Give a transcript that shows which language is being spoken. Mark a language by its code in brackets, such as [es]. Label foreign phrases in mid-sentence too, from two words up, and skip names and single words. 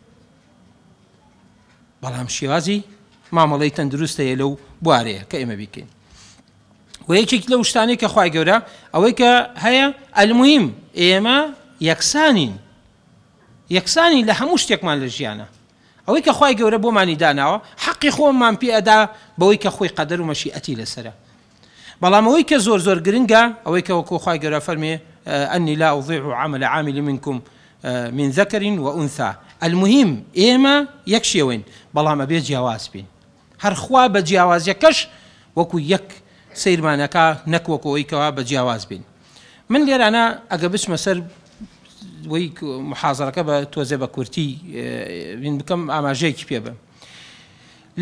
[ckb] بەڵام شێوازی مامەڵەی تەندروستەیە لەو بوارەیە کە ئێمە بیکەین و یەکێک لەو شتانەی کە خوای گەورە ئەوەی کە هەیە ئەلموهیم ئێمە یەکسانی لە هەموو شتێکمان لە ژیانە ئەوەی کە خوای گەورە بۆمانی داناوە حەقی خۆممان پێ ئەدا بەوەی کە خۆی قەدەر و مەشیئەتی لەسەرە بەڵام ئەوەی کە زۆر گرنگە ئەوەی کە وەکو خوای گەورە فەرمێ ئەنی [ar] لا أضيع عمل عامل منكم من ذكر وأنثى [ckb] المهم ئێمە یەک شێوەین بەڵام ئەبێ جیاواز بین هەر خوا بە جیاوازیەکەش وەکو یەک سەیرمانەکە نەک وەکو ئەوەی کەوا بە جیاواز بین من لێرانە ئەگە بچمە سەر وەی محازەرەکە بە تۆزێ بە کورتی بین بکەم ئاماژەیەکی پێ بم لە